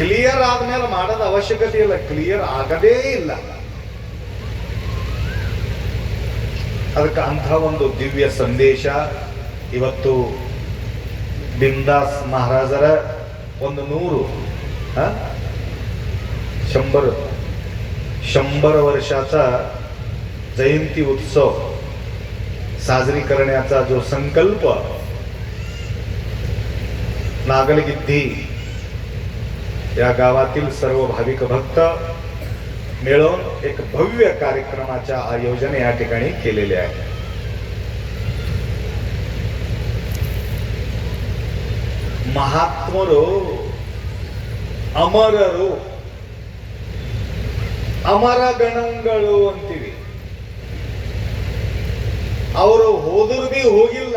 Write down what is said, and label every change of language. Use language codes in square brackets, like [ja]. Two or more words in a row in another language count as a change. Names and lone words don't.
[kn] ಕ್ಲಿಯರ್ ಆದ್ಮೇಲೆ ಮಾಡೋದ ಅವಶ್ಯಕತೆ ಇಲ್ಲ, ಕ್ಲಿಯರ್ ಆಗದೇ ಇಲ್ಲ. ಅದಕ್ಕೆ ಅಂಥ ಒಂದು ದಿವ್ಯ ಸಂದೇಶ ಇವತ್ತು ಬಿಂದಾಸ್ ಮಹಾರಾಜರ ಒಂದು [mr] 100 वर्षाचा जयंती उत्सव साजरी करण्याचा जो संकल्प नागलगिद्दी या गावातील सर्व भाविक भक्त मिळून एक भव्य कार्यक्रमाचे आयोजन या ठिकाणी केलेले आहे. [kn] ಮಹಾತ್ಮರು ಅಮರರು, ಅಮರ ಗಣಗಳು ಅಂತೀವಿ. ಅವರು ಹೋದ್ರು ಬಿ ಹೋಗಿಲ್ಲ.